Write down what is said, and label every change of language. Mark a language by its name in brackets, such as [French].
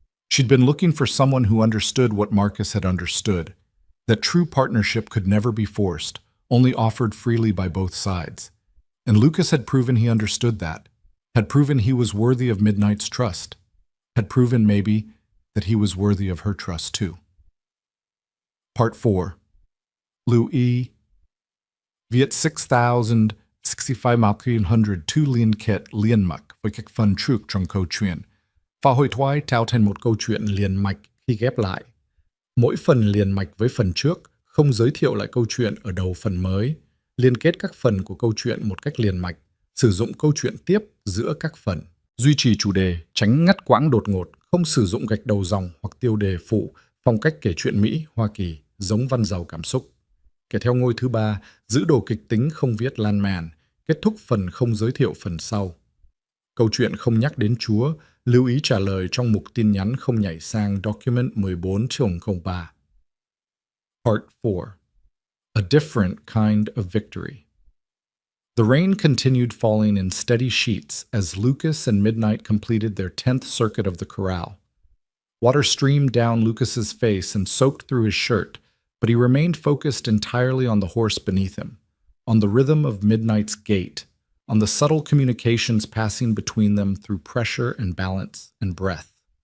[English] She'd been looking for someone who understood what Marcus had understood, that true partnership could never be forced, only offered freely by both sides. And Lucas had proven he understood that, had proven he was worthy of Midnight's trust, had proven maybe that he was worthy of her trust too. Part 4. [Vietnamese] Louis Viet 6,065 liên kết liên mạch với các phần trước trong câu chuyện. Và hội thoại tạo thành một câu chuyện liền mạch khi ghép lại. Mỗi phần liền mạch với phần trước, không giới thiệu lại câu chuyện ở đầu phần mới, liên kết các phần của câu chuyện một cách liền mạch, sử dụng câu chuyện tiếp giữa các phần. Duy trì chủ đề, tránh ngắt quãng đột ngột, không sử dụng gạch đầu dòng hoặc tiêu đề phụ, phong cách kể chuyện Mỹ, Hoa Kỳ, giống văn giàu cảm xúc. Kể theo ngôi thứ 3, giữ đồ kịch tính không viết lan man, kết thúc phần không giới thiệu phần sau. Câu chuyện không nhắc đến Chúa, lưu ý trả lời trong mục tin nhắn không nhảy sang document 14-03. [English] Part 4. A different kind of victory. The rain continued falling in steady sheets as Lucas and Midnight completed their 10th circuit of the corral. Water streamed down Lucas's face and soaked through his shirt, but he remained focused entirely on the horse beneath him, on the rhythm of Midnight's gait, on the subtle communications passing between them through pressure and balance and breath.